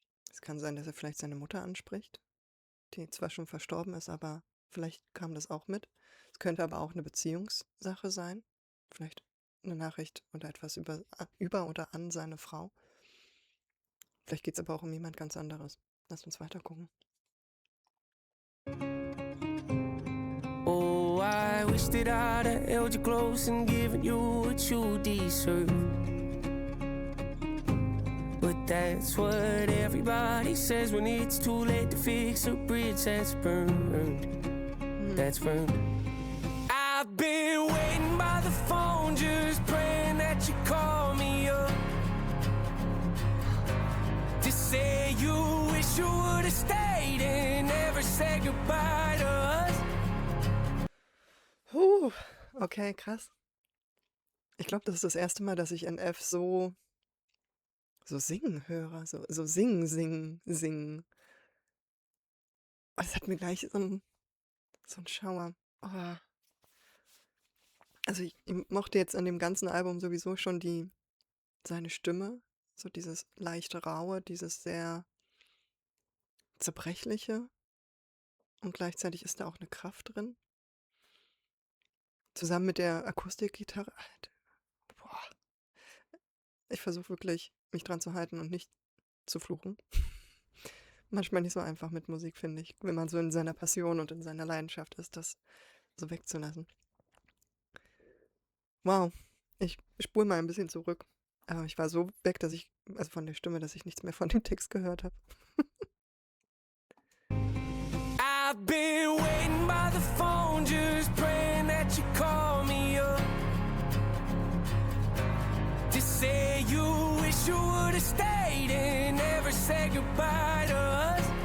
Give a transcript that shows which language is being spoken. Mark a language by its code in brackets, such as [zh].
[de] Es kann sein, dass er vielleicht seine Mutter anspricht, die zwar schon verstorben ist, aber vielleicht kam das auch mit. Es könnte aber auch eine Beziehungssache sein. Vielleicht eine Nachricht oder etwas über oder an seine Frau. Vielleicht geht es aber auch um jemand ganz anderes. Lass uns weiter gucken. [en] Oh, I wish that I'd have held you close and given you what you deserve. But that's what everybody says when it's too late to fix a bridge that's burned. That's burned. I've been waiting by the phone, just praying that you call me up to say you wish you would have stayed and never said goodbye to us. [de] Okay, krass. Ich glaube, das ist das erste Mal, dass ich NF so singen höre. So singen. Oh, das hat mir gleich so einen Schauer. Oh. Also ich mochte jetzt an dem ganzen Album sowieso schon seine Stimme. So dieses leichte Raue, dieses sehr zerbrechliche. Und gleichzeitig ist da auch eine Kraft drin. Zusammen mit der Akustikgitarre. Alter, boah. Ich versuche wirklich, mich dran zu halten und nicht zu fluchen. Manchmal nicht so einfach mit Musik, finde ich, wenn man so in seiner Passion und in seiner Leidenschaft ist, das so wegzulassen. Wow, ich spule mal ein bisschen zurück. Aber ich war so weg, also von der Stimme, dass ich nichts mehr von dem Text gehört habe. [en] I've been waiting by the phone, just praying that you call me up to say you wish you would have stayed and never said goodbye to us.